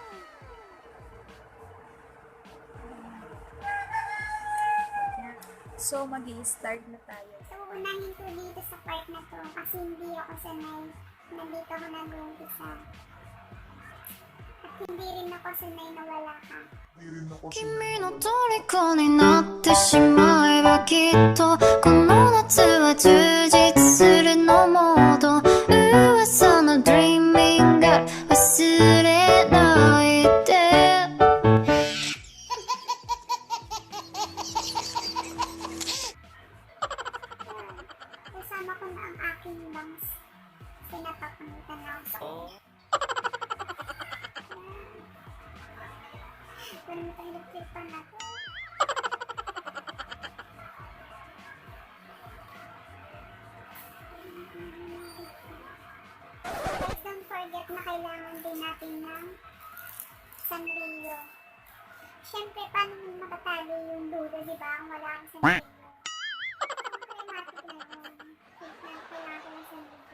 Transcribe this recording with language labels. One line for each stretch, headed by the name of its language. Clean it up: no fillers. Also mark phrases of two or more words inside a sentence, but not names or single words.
Filipino: So, mag-i-start na tayo. So, unahin ko dito sa part na to kasi hindi ako sanay. Nandito ako nag-umpisa. At hindi rin ako sanay na wala ka.
Japanese: 君の虜になってしまえばきっとこの夏は充実するのもっと噂の Dreaming Girl 忘れないで
Filipino: Kasama ko na ang aking bangs. Pinapakamitan na ako sa Pero matahilip pa na to. Guys,
English: don't forget
Filipino: na kailangan din natin ng sanrio. Siyempre, paano matatalo yung dulo, diba? Kung wala akong sanrio. Automatic na yun. Kailangan ko ng sanrio.